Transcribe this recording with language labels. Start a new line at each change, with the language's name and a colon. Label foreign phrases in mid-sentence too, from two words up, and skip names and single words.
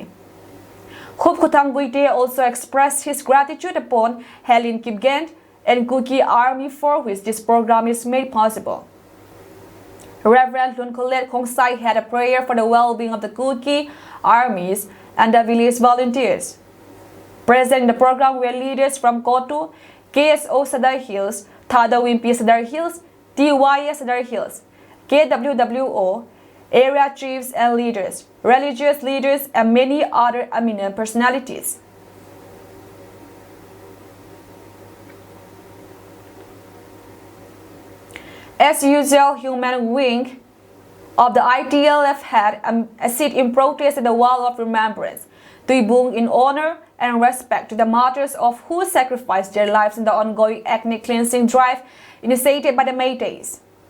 English: Khup Khotang Guite also expressed his gratitude upon Helen Kipgen and Kuki Army for which this program is made possible. Reverend Lunkolet Khongsai had a prayer for the well-being of the Kuki armies and the village volunteers. Present in the program were leaders from Kotu, KSO Sadar Hills, Thadawimpi Sadar Hills, TYS Sadar Hills, KWWO, area chiefs and leaders, religious leaders, and many other eminent personalities. As usual, human wing of the ITLF had a seat in protest at the Wall of Remembrance, Tuibung in honor and respect to the martyrs of who sacrificed their lives in the ongoing ethnic cleansing drive initiated by the Métis.